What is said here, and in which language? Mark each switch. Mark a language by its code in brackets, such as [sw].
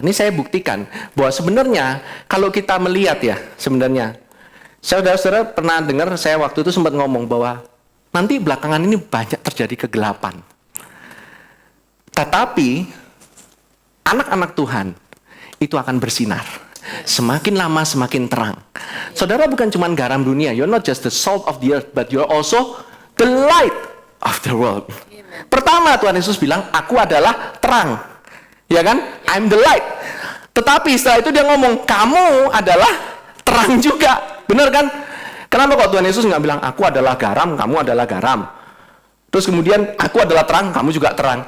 [id] Ini saya buktikan bahwa sebenarnya kalau kita melihat ya, sebenarnya saudara-saudara pernah dengar saya waktu itu sempat ngomong bahwa nanti belakangan ini banyak terjadi kegelapan. Tetapi anak-anak Tuhan itu akan bersinar. Semakin lama semakin terang. Saudara bukan cuma garam dunia. [en] You're not just the salt of the earth, but you're also the light of the world. [id] Pertama Tuhan Yesus bilang, aku adalah terang. Ya kan? [en] I'm the light. [id] Tetapi setelah itu dia ngomong, kamu adalah terang juga. Benar kan? Kenapa kok Tuhan Yesus nggak bilang, aku adalah garam, kamu adalah garam. Terus kemudian, aku adalah terang, kamu juga terang.